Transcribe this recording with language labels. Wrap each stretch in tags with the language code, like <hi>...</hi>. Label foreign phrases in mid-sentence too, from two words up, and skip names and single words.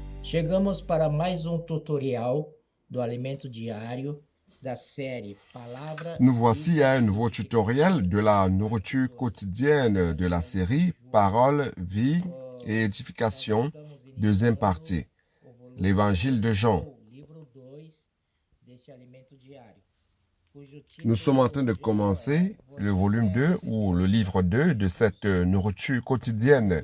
<pt>Chegamos para mais tutorial do alimento diário da série Palavra.</pt> <fr>Nous voici à un nouveau tutoriel de la nourriture quotidienne de la série Parole, vie et édification, deuxième partie, l'Évangile de Jean. Nous sommes en train de commencer le volume 2 ou le livre 2 de cette nourriture quotidienne.</fr>